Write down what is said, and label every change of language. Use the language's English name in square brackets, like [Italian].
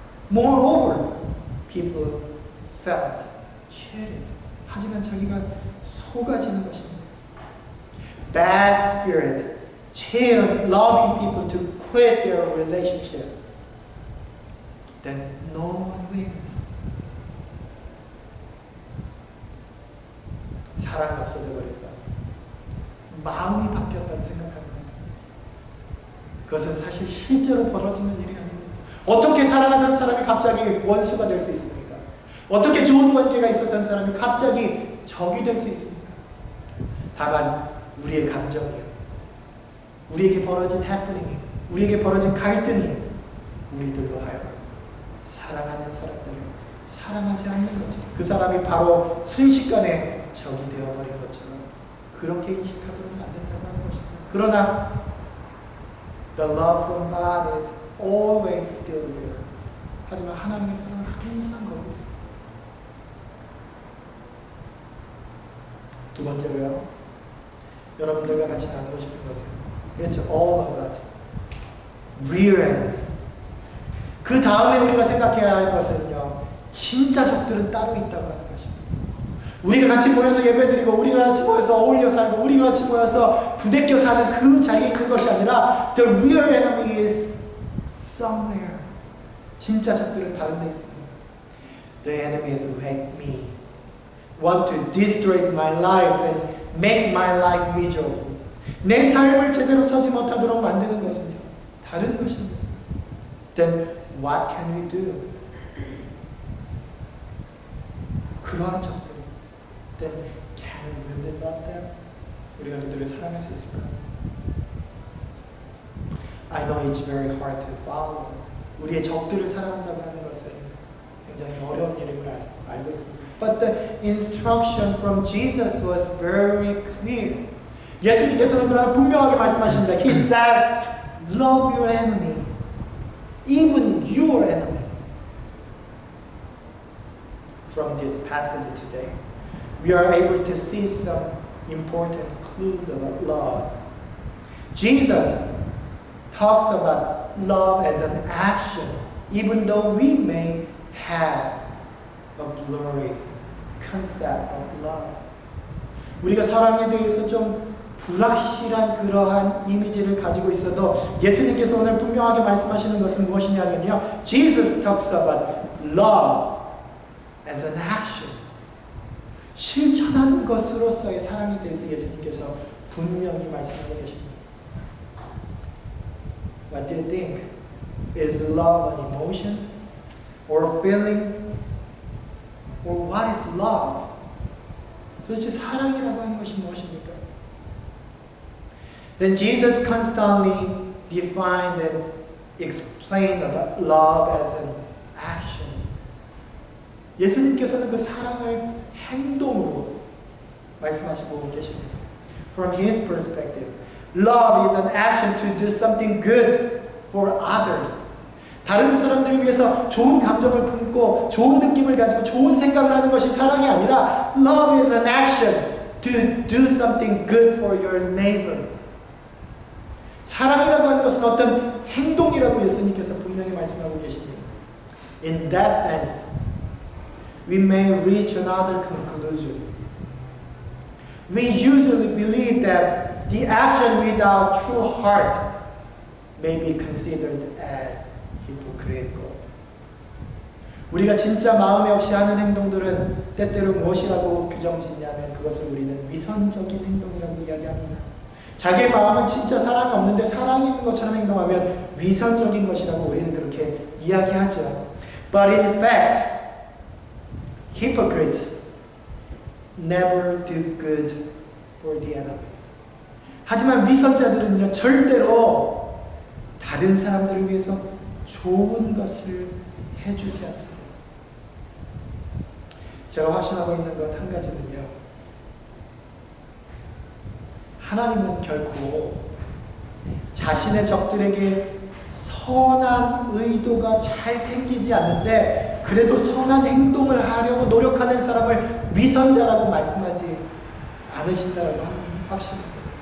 [English] Moreover, people felt cheated. [Korean] 하지만 자기가 속아지는 것입니다. [English] Bad spirit cheat on loving people to quit their relationship. Then no one wins. [Korean] 사랑이 없어져 버렸다. 마음이 바뀌었다고 생각하는 것. 그것은 사실 실제로 벌어지는 일이 아닙니다. 어떻게 사랑하던 사람이 갑자기 원수가 될 수 있습니까? 어떻게 좋은 관계가 있었던 사람이 갑자기 적이 될 수 있습니까? 다만 우리의 감정이요, 우리에게 벌어진 해프닝이, 우리에게 벌어진 갈등이 우리들로 하여금 사랑하는 사람들을 사랑하지 않는 거죠. 그 사람이 바로 순식간에 적이 되어버린 것처럼 그렇게 인식하도록 만든다고 하는 것입니다. 그러나 [English] the love from God is always still there. [Korean] 하지만 하나님의 사랑은 항상 거기 있습니다. 두 번째로요, 여러분들과 같이 나누고 싶은 것은 [English] It's all about real enemy. [Korean] 그 다음에 우리가 생각해야 할 것은요, 진짜 적들은 따로 있다고 하는 것입니다. 우리가 같이 모여서 예배드리고 우리가 같이 모여서 어울려 살고 우리가 같이 모여서 부대껴 사는 그 자리에 있는 것이 아니라 [English] The real enemy is somewhere. [Korean] 진짜 적들은 다른 데 있습니다. [English] The enemies who hate me want to destroy my life and make my life miserable. [Korean] 내 삶을 제대로 서지 못하도록 만드는 것은요, 다른 것입니다. [English] Then what can we do? [Korean] 그러한 적들, [English] then can we really love them? [Korean] 우리가 그들을 사랑할 수 있을까요? [English] I know it's very hard to follow. [Korean] 우리의 적들을 사랑한다고 하는 것은 굉장히 어려운 일임을 알고 있습니다. [English] But the instruction from Jesus was very clear. [Korean] 예수님께서는 그러나 분명하게 말씀하십니다. [English] He says, love your enemy, even your enemy. From this passage today, we are able to see some important clues about love. Jesus talks about love as an action, even though we may have a blurry concept of love. [Korean] 우리가 사랑에 대해서 좀 불확실한 그러한 이미지를 가지고 있어도 예수님께서 오늘 분명하게 말씀하시는 것은 무엇이냐면요. [English] Jesus talks about love as an action. [Korean] 실천하는 것으로서의 사랑에 대해서 예수님께서 분명히 말씀하고 계십니다. [English] What do you think? Is love an emotion or feeling? Or what is love? [Korean] 도대체 사랑이라고 하는 것이 무엇입니까? [English] Then Jesus constantly defines and explains about love as an action. [Korean] 예수님께서는 그 사랑을 행동으로 말씀하시고 계십니다. [English] From his perspective, love is an action to do something good for others. [Korean] 다른 사람들을 위해서 좋은 감정을 품고 좋은 느낌을 가지고 좋은 생각을 하는 것이 사랑이 아니라 [English] love is an action to do something good for your neighbor. [Korean] 사랑이라고 하는 것은 어떤 행동이라고 예수님께서 분명히 말씀하고 계십니다. [English] In that sense, we may reach another conclusion. We usually believe that the action without true heart may be considered as hypocritical. [Korean] 우리가 진짜 마음이 없이 하는 행동들은 때때로 무엇이라고 규정짓냐면 그것을 우리는 위선적인 행동이라고 이야기합니다. 자기의 마음은 진짜 사랑이 없는데 사랑이 있는 것처럼 행동하면 위선적인 것이라고 우리는 그렇게 이야기하죠. [English] But in fact, hypocrites never do good for the enemies. [Korean] 하지만 위선자들은요, 절대로 다른 사람들을 위해서 좋은 것을 해주지 않습니다. 제가 확신하고 있는 것 한 가지는요, 하나님은 결코 자신의 적들에게 선한 의도가 잘 생기지 않는데 그래도 선한 행동을 하려고 노력하는 사람을 위선자라고 말씀하지 않으신다라고 하는 확신입니다.